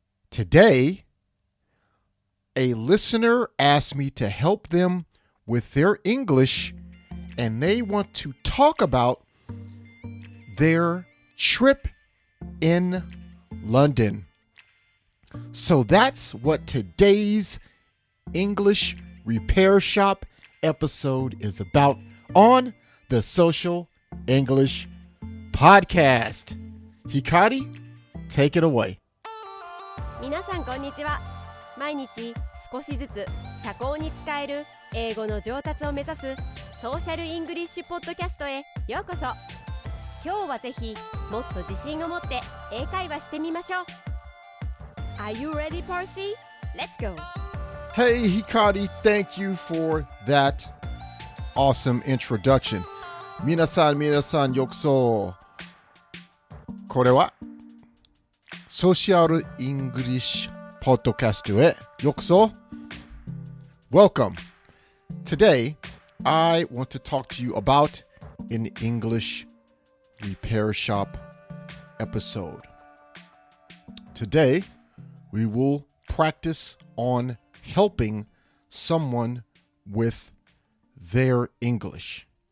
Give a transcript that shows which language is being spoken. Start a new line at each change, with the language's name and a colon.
English: Today, a listener asked me to help them with their English, and they want to talk about their trip in London. So that's what today's English Repair Shop episode is about on the Social English Podcast. Hikari, take it away.
Japanese: 皆さんこんにちは。毎日少しずつ社交に使える英語の上達を目指すソーシャルイングリッシュポッドキャストへようこそ。今日はぜひもっと自信を持って英会話してみましょう。
English: Are you ready, Percy? Let's go. Hey, Hikari, thank you for that awesome introduction.
Japanese: 皆さんようこそ。これはソーシャルイングリッシュポッドキャストへようこそ。
English: Welcome. Today, I want to talk to you about an English repair shop episode. Today, we will practice on helping someone with their English.